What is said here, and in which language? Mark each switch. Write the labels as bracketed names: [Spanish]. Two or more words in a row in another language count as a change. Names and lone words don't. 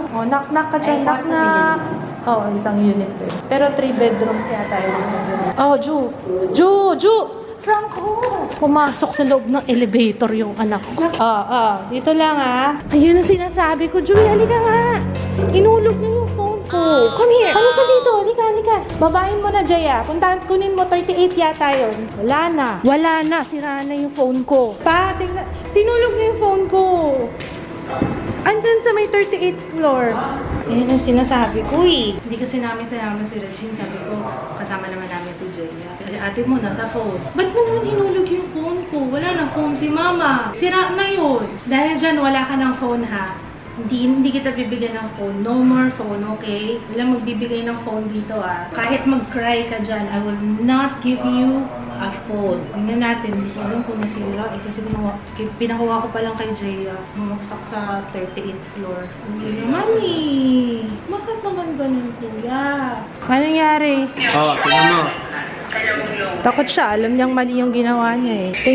[Filipino] O, knock-knock ka dyan. Knock-knock. Oo, isang unit din. Pero 3 bedrooms yata yun. Oh, Ju! Franco! Pumasok sa loob ng elevator yung anak ko. Dito lang Ayun ang sinasabi ko. Ju, halika nga. Inulog niya yung phone ko. [English] Come here. [Filipino] Ano ka dito? Halika. Babain mo na, Jaya. Kunin mo, 38 yata yun. Wala na. Sira na yung phone ko. Tingnan. Sinulog niya yung phone ko. Andyan sa may 38th floor. Yan ang sinasabi ko eh. Hindi kasi namin sinama si Regine. Sabi ko, kasama naman namin si Jaya. Ate mo nasa phone. Ba't mo naman hinulog yung phone ko? Wala na phone si Mama. Sira na yun. Dahil dyan, wala ka ng phone Hindi kita bibigyan ng phone. [English] No more phone, [Filipino] okay? Wala magbibigay ng phone dito Kahit [English] mag-cry [Filipino] ka dyan, [English] I will not give you a phone. [Filipino] Tingnan natin, hindi ko alam kung nasira. Kasi pinakuha ko pa lang kay Jaya. Bumagsak sa 38th floor. Hindi naman Bakit naman ganun, kuya? Anong nangyari? Tingnan mo. Takot siya. Alam niyang mali yung ginawa niya eh.